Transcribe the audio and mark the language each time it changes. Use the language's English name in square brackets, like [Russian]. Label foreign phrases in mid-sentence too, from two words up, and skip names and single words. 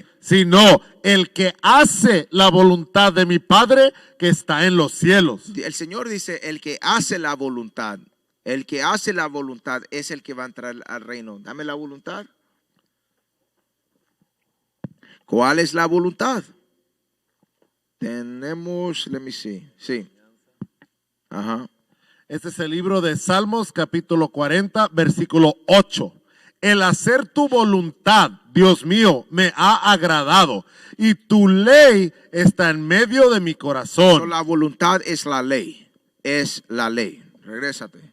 [Spanish] Sino el que hace la voluntad de mi Padre que está en los cielos. El Señor dice, el que hace la voluntad. El que hace la voluntad es el que va a entrar al reino. Dame la voluntad. ¿Cuál es la voluntad? Tenemos, [English] let me see. [Spanish] Sí. Ajá. Este es el libro de Salmos, capítulo 40, versículo 8. El hacer tu voluntad, Dios mío, me ha agradado, y tu ley está en medio de mi corazón. So, la voluntad es la ley. Es la ley. Regrésate.